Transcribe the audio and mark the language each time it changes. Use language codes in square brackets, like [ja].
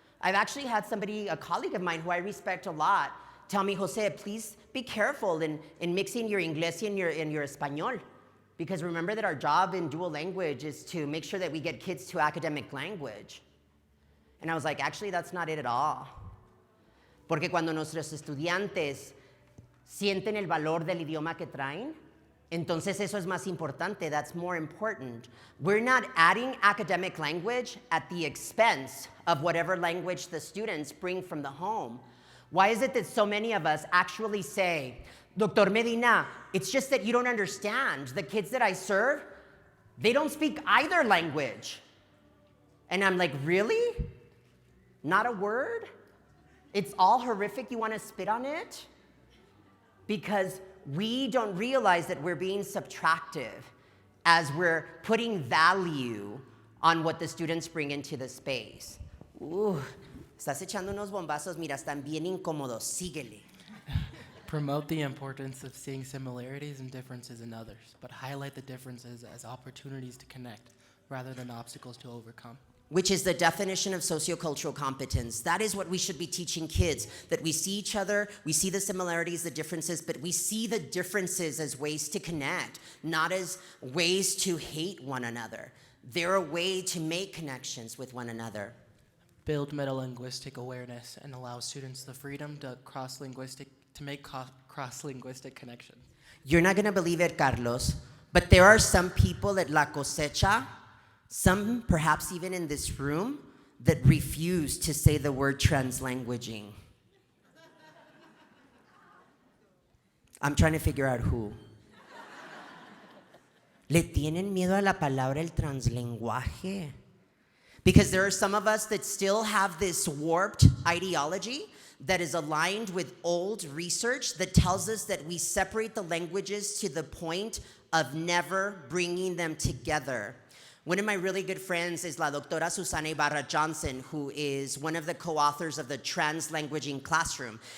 [en] I've actually had somebody, a colleague of mine who I respect a lot, tell me, Jose, please be careful in mixing your Inglés and your Español. Because remember that our job in dual language is to make sure that we get kids to academic language. And I was like, actually, that's not it at all. [es] Porque cuando nuestros estudiantes sienten el valor del idioma que traen, entonces eso es más importante. [en] That's more important. We're not adding academic language at the expense of whatever language the students bring from the home. Why is it that so many of us actually say, Dr. Medina, it's just that you don't understand. The kids that I serve, they don't speak either language. And I'm like, really? Not a word? It's all horrific, you want to spit on it? Because we don't realize that we're being subtractive as we're putting value on what the students bring into the space. [es] Estás echando unos bombazos, mira, están bien incómodos, síguele. [en] Promote the importance of seeing similarities and differences in others, but highlight the differences as opportunities to connect rather than obstacles to overcome. Which is the definition of sociocultural competence. That is what we should be teaching kids, that we see each other, we see the similarities, the differences, but we see the differences as ways to connect, not as ways to hate one another. They're a way to make connections with one another. Build metalinguistic awareness and allow students the freedom to make cross-linguistic connections. You're not gonna believe it, Carlos, but there are some people at La Cosecha, some perhaps even in this room, that refuse to say the word translanguaging. I'm trying to figure out who. [es] ¿Le tienen miedo a la palabra el translenguaje? [en] Because there are some of us that still have this warped ideology that is aligned with old research that tells us that we separate the languages to the point of never bringing them together. One of my really good friends is la doctora Susana Ibarra Johnson, who is one of the co-authors of the Translanguaging Classroom.